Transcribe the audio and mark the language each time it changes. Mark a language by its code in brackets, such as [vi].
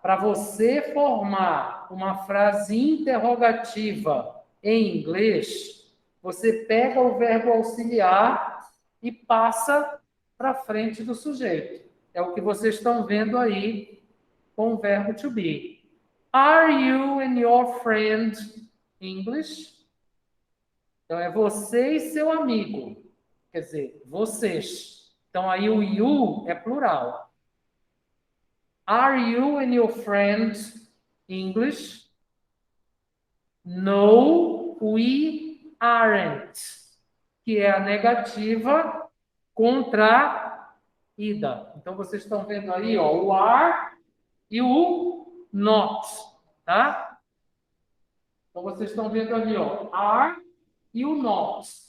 [pt] Para você formar uma frase interrogativa em inglês, você pega o verbo auxiliar e passa para frente do sujeito. É o que vocês estão vendo aí com o verbo to be. [en] Are you and your friend English? [pt] Então, é você e seu amigo. Quer dizer, vocês. Então, aí o [en] you [pt] é plural. [en] Are you and your friend English? No, we aren't. [pt] Que é a negativa contraída. Então, vocês estão vendo aí, ó, o are e o not, tá? Então, vocês estão vendo ali, ó, are e o not.